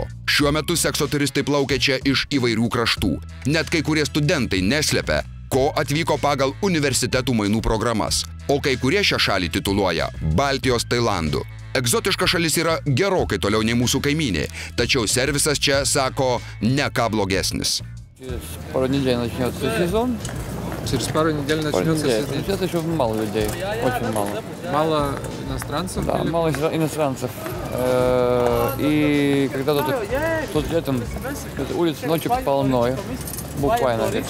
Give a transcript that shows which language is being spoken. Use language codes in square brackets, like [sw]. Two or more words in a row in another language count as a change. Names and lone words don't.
[lt] Šiuo metu sekso turistai plaukia čia iš įvairių kraštų. Net kai kurie studentai neslepia, ko atvyko pagal universitetų mainų programas, o kai kurie šią šalį tituluoja Baltijos Tailandu. Egzotiška šalis yra gerokai toliau nei mūsų kaimynė, tačiau servisas čia, sako, ne ką blogesnis. [ru] Пару недель начнется сезон. Через пару недель начнется сезон. Сейчас еще мало людей, очень мало. Мало иностранцев? Да, мало иностранцев. И когда тут летом улиц ночью полной, буквально летом.